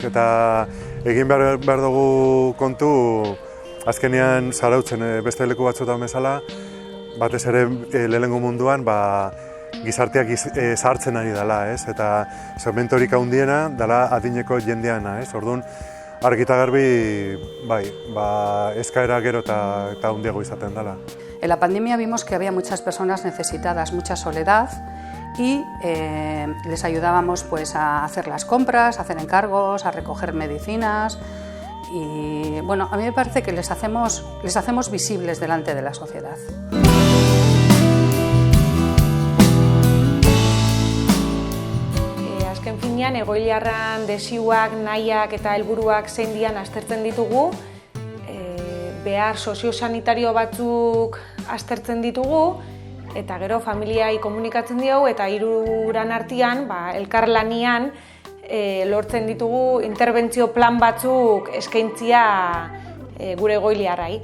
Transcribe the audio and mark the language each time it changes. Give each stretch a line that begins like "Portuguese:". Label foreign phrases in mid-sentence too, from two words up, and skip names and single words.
Basque: Eta egin behar dugu kontu, azkenean zarautzen beste leku batzuetan bezala, batez ere lehenengo munduan, gizarteak zahartzen ari dela, ez? Eta segmentorik handiena dela adineko jendeana, ez? Orduan, argita garbi, eskaera gero eta handiago izaten dela.
Spanish: En la pandemia vimos que había muchas personas necesitadas, mucha soledad, y les ayudábamos pues, a hacer las compras, a hacer encargos, a recoger medicinas. Y bueno, a mí me parece que les hacemos visibles delante de la sociedad.
Basque: Azken finean, egoiliarran desioak, nahiak eta helburuak zein dian aztertzen ditugu, behar soziosanitario batzuk aztertzen ditugu, eta gero familiai komunikatzen diogu, eta hiruran artean, elkarlanian, lortzen ditugu interbentzio plan batzuk eskaintzia gure egoiliarrai.